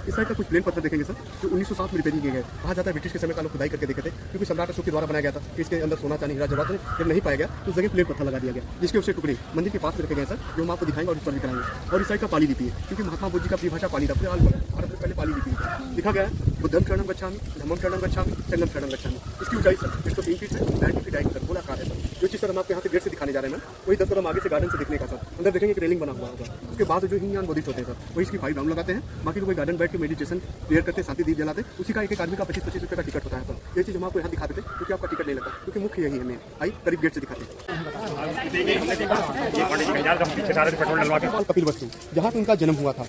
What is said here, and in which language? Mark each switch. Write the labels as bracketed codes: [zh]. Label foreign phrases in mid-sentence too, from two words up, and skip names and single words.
[hi] इस साइड का कुछ प्लेन पत्थर देखेंगे सर, जो 1907 में रिपेयरिंग किए गए। कहा जाता है ब्रिटिश के समय का लोग खुदाई करके देखे थे, क्योंकि सम्राट अशोक के द्वारा बनाया गया था कि इसके अंदर सोना चांदी हीरा जवाहरात जब नहीं पाया गया तो उस जगह प्लेन पत्थर लगा दिया गया, जिसके उससे टुकड़े मंदिर के पास में रखे गए सर, जो हम आपको दिखाएंगे और इस पर भी कराएंगे। और इस साइड का पाली लिपि है, क्योंकि महात्मा बुद्ध जी का परिभाषा पाली था, पूरे आल भारत में पहले पाली लिपि लिखा गया है। [pi] बुद्धम शरणम गच्छामि, धम्मम शरणम गच्छामि, संघम शरणम गच्छामि। [hi] इसकी ऊंचाई सर 103 फीट है, 90 [en] feet height [hi] सर, गोलाकार है सर। जो चीज़ सर हम आपके यहाँ से गेट से दिखाने जा रहे हैं, वही 10 कदम आगे से गार्डन से दिखने का सर। अंदर देखेंगे एक रेलिंग बना हुआ होगा, उसके बाद जो हिनयान बुद्धिस्ट होते हैं सर, वही इसकी 5 राउंड लगाते हैं। बाकी लोग गार्डन बैठ के [en] meditation prayer [hi] करते हैं, शांति दीप जलाते हैं। उसी का एक आदमी का 25-25 रुपये का टिकट होता है सर। ये चीज़ हम आपको यहाँ दिखाते थे, क्योंकि आपका टिकट नहीं लगता, क्योंकि मुख्य यही है मेन। आई करीब गेट से दिखाते हैं कपिल वस्तु, जहाँ पे उनका जन्म हुआ था।